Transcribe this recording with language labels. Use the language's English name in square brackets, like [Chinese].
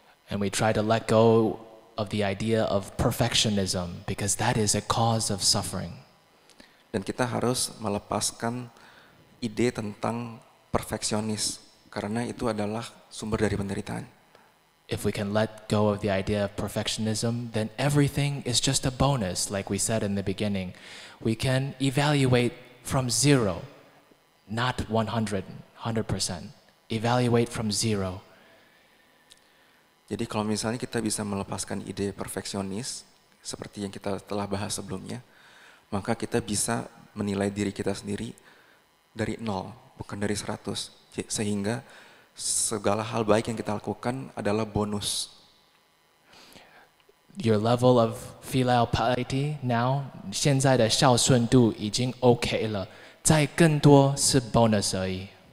[English] And we try to let go of the idea of perfectionism because that is a cause of suffering. [Indonesian] Dan kita harus melepaskan ide tentang perfeksionis karena itu adalah sumber dari penderitaan. [English] If we can let go of the idea of perfectionism, then everything is just a bonus, like we said in the beginning. We can evaluate from 0, not 100%. Evaluate from 0. [Indonesian] Jadi kalau misalnya kita bisa melepaskan ide perfeksionis, seperti yang kita telah bahas sebelumnya, maka kita bisa menilai diri kita sendiri dari 0, bukan dari 100. Sehingga segala hal baik yang kita lakukan adalah bonus. [English] Your level of filial piety now, [Chinese] 现在的孝顺度已经 OK 了，再更多是 bonus 而已。